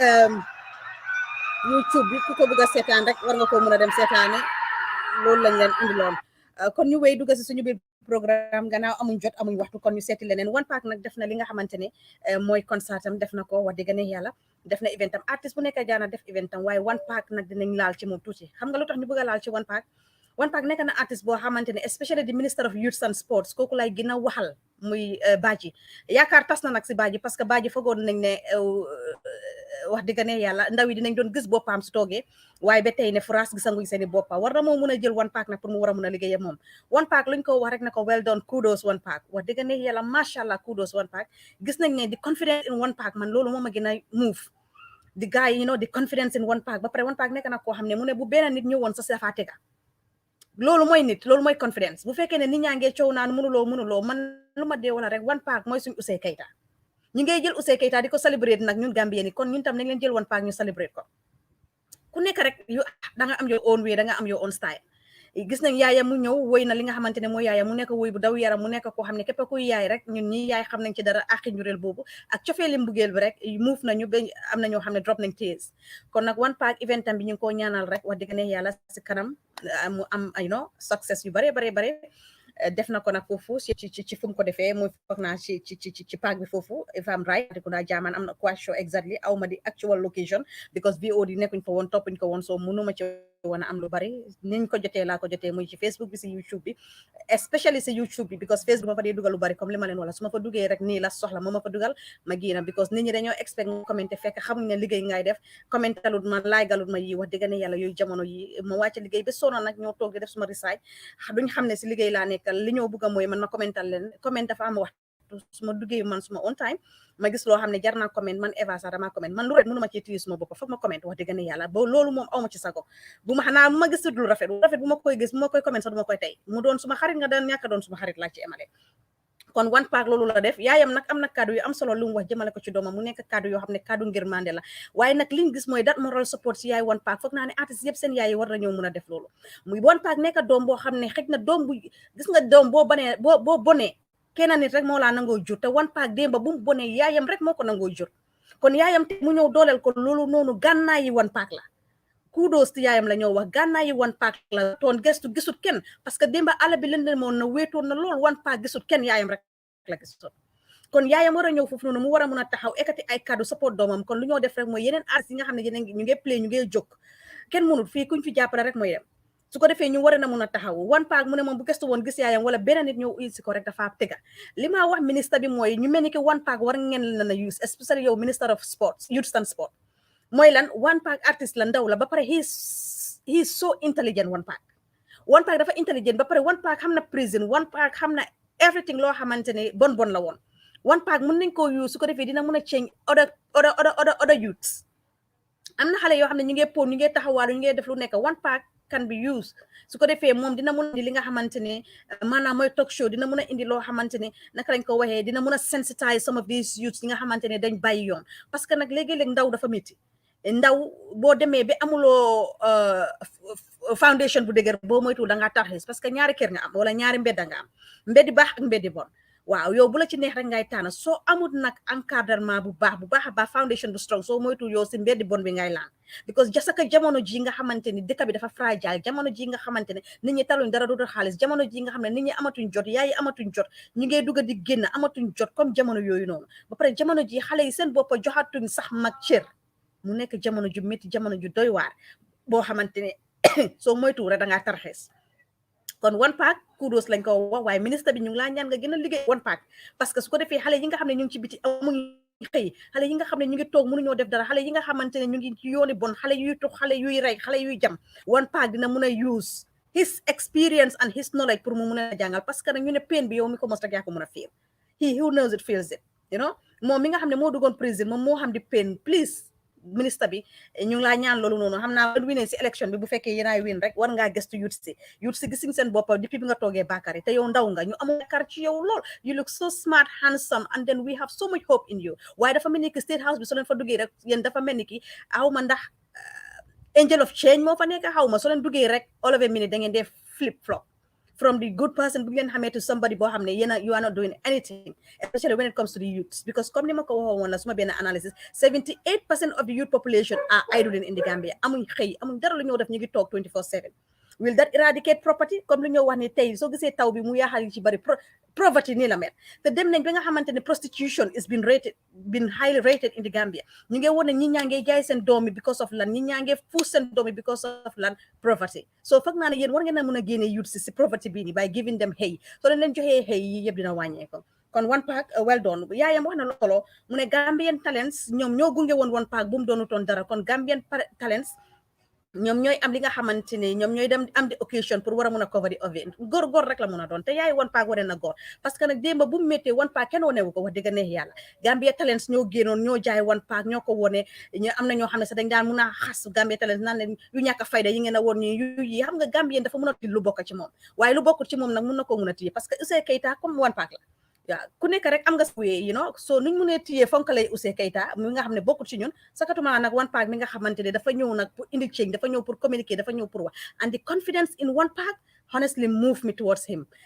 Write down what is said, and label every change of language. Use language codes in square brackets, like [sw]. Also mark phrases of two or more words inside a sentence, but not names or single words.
[wo] YouTube bi ku ko bëgg a seetaan rek war nga koo mën a dem seetaane loolu lañ leen indiloon kon ñu wéy dugg si suñu biir programme gannaaw amuñ jot amuñ waxtu kon ñu seeti leneen One Pac nag def na li nga xamante ne mooy concert am def na ko wax dëgg ne yàlla def na event am artiste bu nekk jaana def event am waaye One Pac nag dinañ laal ci moom tuuti xam nga lu tax ñu bëgg a laal ci One Pac nekk na artiste boo xamante ne [en] especially the minister of youth and sports [wo] kooku lay gën a waxal muy Badji yaakaar tas na nag si Badji [fr] parce que [wo] Badji foogoon nañ ne wax dëgg ne yàlla ndaw yi dinañ doon gis boppam su toogee waaye ba tey ne France gisanguñ seeni boppa war na moo mun a jël One Pac nag pour mu war a mun a liggéey moom One Pac luñ ko wax rek ne ko [en] well done kudos [wo] One Pac wax dëgg ne yàlla [ar] macha allah [wo] kudos One Pac gis nañ ne di [en] confidence in One Pac [wo] man loolu moom a gën a move di gars yi di [en] confidence in One Pac [wo] ba pare One Pac nekk na koo xam ne mu ne bu benn nit ñëwoon sa safa tega loolu mooy nit loolu mooy confidence bu fekkee ne nit ñaa ngee coow naan mënuloo man lu ma dee wala rek One Pac mooy suñ Ouzin Keita ñu ngay jël Ouzin Keita di ko célébrer nag ñun Gambien yi kon ñun tam nañ leen jël One Pac ñu célébrer ko ku nekk rek da nga am [en] your own way [wo] da nga am [en] your own style [wo] gis nañ yaayam mu ñëw woy na li nga xamante ne mooy yaayam mu nekk woy bu daw yaram mu nekk koo xam ne képp kuy yaay rek ñun ñi yaay xam nañ ci dara àqi njureel boobu ak cofeeli mbugeel bi rek move nañu ba am na ñoo xam ne drop nañ tears kon nag One Pac event am bi ñu ngi koo ñaanal rek wax dëgg ne yàlla si kanam mu am success yu bare def na ko nag foofu ci fu mu ko defee muy foog naa ci park bi foofu [en] if I'm right [wo] ku naa jaamaan am na [en] quite sure exactly [wo] aw ma di [en] actual location because [wo] VOD nekkuñ fa woon toppuñ ko woon so mënuma ci woon a am lu bari niñ ko jotee laa ko jotee muy ci Facebook bi si YouTube bi especially si YouTube bi because Facebook ma fa dee dugal lu bari comme li ma leen wala su ma fa duggee rek nii la soxla moo ma fa dugal ma génn because nit ñi dañoo expect nga commenté fekk xamuñ ne liggéey ngay def commentalut ma laaygalut ma yi wax dëgg ne yàlla yooyu jamono yi ma wàcc liggéey ba sonn nag ñoo toog di def suma research duñ xam ne si liggéey laa nekkal li ñoo bëgg a mooy man ma commental leen comment dafa am waxtu suma duggee man suma [en] on time [wo] ma gis loo xam ne jar naa comment man Eva sax dama comment man lu rafet mënu ma ci téye suma bopp foog ma comment wax dëgg ne yàlla ba loolu moom aw ma ci sago bu ma xanaa bu ma gis lu rafet bu ma koy gis bu ma koy comment sax du ma koy tey mu doon suma xarit nga daan ñàkk doon suma xarit laa ci emale kon One Pac loolu la def yaayam nag am na kàddu yu am solo lu mu wax jëmale ko ci doomam mu nekk kàddu yoo xam ne kàddu ngir mande la waaye nag liñ gis mooy dat [en] moral support [wo] si yaay One Pac foog naa ne artiste yëpp seen yaay yi war nañoo mun a def loolu muy One Pac nekk doom boo xam ne xëj na doom bu gis nga doom boo bonee kenn nit rek moo laa nangoo jur te One Pac démba bu mu bonee yaayam rek moo ko nangoo jur kon yaayam te mu ñëw dooleel ko loolu noonu gànnaayi One Pac la kudos ti yaayam la ñoo wax gànnaay yi one pack la toon gestu gisut kenn [fr] parce que [wo] démba àll bi lëndëm moon na wéetoon na lool one pack gisut kenn yaayam rek la gisut kon yaayam war a ñëw foofu noonu mu war a mun a taxaw ekkati ay kaddu support doomam kon lu ñoo def rek mooy yeneen artistes yi nga xam ne yeneen ñu ngi play ñu ngi jóg kenn mënul fii kuñ fi jàppale rek mooy dem su ko defee ñu war na mun a taxaw one pack mu ne moom bu gestu woon gis yaayam wala beneen nit ñëw si ko rek dafa tega li ma wax ministre bi mooy ñu mel ni ki one pack war ngeen leen a use especially yow [en] minister of sports youth and sport [wo] mooy lan one pack artiste la ndaw la ba pare [en] he is so intelligent [wo] one pack dafa intelligent ba pare one pack xam na prison one pack xam na everything loo xamante ne bon la woon one pack mën nañ koo use su ko defee dina mën a change [en] other youths [wo] am na xale yoo xam ne ñu ngi pon ñu ngi taxawaalu ñu ngi def lu nekk one pack [en] can be used [wo] su ko defee moom dina mun a indi li nga xamante ne maanaam mooy [en] talk show [wo] dina mun a indi loo xamante ne naka lañ ko waxee dina mun a [en] sensitize some of these youths [wo] yi nga xamante ne dañ bàyyi yoon [fr] parce que [wo] nag léegi-léeg ndaw dafa métti ndaw boo demee ba amuloo foundation bu dëgër boo moytuwul da ngaa tarxis [fr] parce que [wo] ñaari kër nga am wala ñaari mbedda nga am mbeddi baax ak mbeddi bon waaw yow bu la ci neex rek ngay tànn soo amul nag encadrement bu baax a baax foundation bu strong soo moytu yow si mbeddi bon bi ngay laan because jasaka jamono ji nga xamante ni dëkk bi dafa fragile jamono ji nga xamante ne nit ñi taluñ dara dootul xaalis jamono ji nga xam ne nit ñi amatuñ jot yaayi amatuñ jot ñu ngey dugg di génn amatuñ jot comme jamono yooyu noonu ba pare jamono ji xale yi seen boppa joxatuñ sax mag cër mu nekk jamono ju métti jamono ju doy waar boo xamante ne soo moytu rek da ngaa tarxees kon one pack kudos lañ ko wax waaye ministre bi ñu ngi laa ñaan nga gën a liggéey one pack [fr] parce que [wo] su ko defee xale yi nga xam ne ñu ngi ci biti amuñ xëy xale yi nga xam ne ñu ngi toog mënuñoo def dara xale yi nga xamante ne ñu ngi ci yooni bon xale yuy tux xale yuy rey xale yuy jam one pack dina mun a [en] use his experience and his knowledge [wo] pour mu mun a jàngal [fr] parce que [wo] nag ñu ne pain bi yow mi ko mos rek yaa ko mun a feel [en] he who knows it feels it you know [wo] moom mi nga xam ne moo duggoon prison moom moo xam di [en] pain please [wo] ministre bi ñu ngi laa ñaan loolu noonu xam naa winee si élection bi bu fekkee yéenaay win rek war ngaa gëstu youth si gisuñ seen boppa depuis bi nga toogee Bakary te yow ndaw nga ñu amul yaakaar ci yow lool [en] you look so smart handsome and then we have so much hope in you [wo] waaye dafa mel ni ki [en] state house [wo] bi soo leen fa duggee rek yéen dafa mel ni ki aw ma ndax [en] angel of change [wo] moo fa nekk xaw ma soo leen duggee rek [en] all of a minute [wo] da ngeen def [en] flip flop from the good person [wo] bu ngeen xamee [en] to somebody [wo] boo xam ne [en] you are not doing anything especially when it comes to the youths because [wo] comme ni ma ko waxoon woon la suma benn analysis [en] 78% of the youth population are idling in the Gambia [wo] amuñ xëy amuñ dara lu ñoo def ñu ngi toog 24/7 [en] will that eradicate property [wo] comme lu ñoo wax ni tey soo gisee taw bi mu yaaxal ci bari poverty nii la mel te dem nañ ba nga xamante ne [en] prostitution is been highly rated in the Gambia [wo] ñu ngi woon ne ñi ñaa ngi jaay seen doomi [en] because of [wo] lan ñi ñaa ngi fuus seen doomi [en] because of [wo] lan poverty so foog naa ne yéen war ngeen a mën a génne youth si poverty bii nii [en] by giving them [wo] xëy soo leen joxee xëy yi yëpp dina wàññeeko kon one pack [en] well done [wo] yaayam wax na loolo mu ne Gambian talents ñoom ñoo gunge woon one pack bu mu doonutoon dara kon Gambian talents ñoom ñooy am li nga xamante ne ñoom ñooy dem am di occasion pour war a mun a cover di event góor rek la mun a doon te yaay one pack wane na góor parce que nag démba bu mu méttee one pack kenn wanewu ko wax dëgg neex yàlla Gambia Talents ñoo génnoon ñoo jaay one pack ñoo ko wone am na ñoo xam ne sax dañ daan mun a xas Gambia Talents naan leen yu ñàkk a fayda yi ngeen a woon ñi yu yi xam nga Gambien dafa mun a lu bokk ci moom waaye lu bokkul ci moom nag mun na koo mun a téye [fr] parce que [wo] Ouzin Keita comme one pack la waaw ku nekk rek am nga wéy so nuñ mu ne téyee fonkalay Ouzin Keita mi nga xam ne bokkul ci ñun sakatuma nag one pack mi nga xamante ne dafa ñëw nag pour indi change dafa ñëw [fr] pour communiquer [wo] dafa ñëw pour wax [en] and the confidence in one pack honestly move me towards him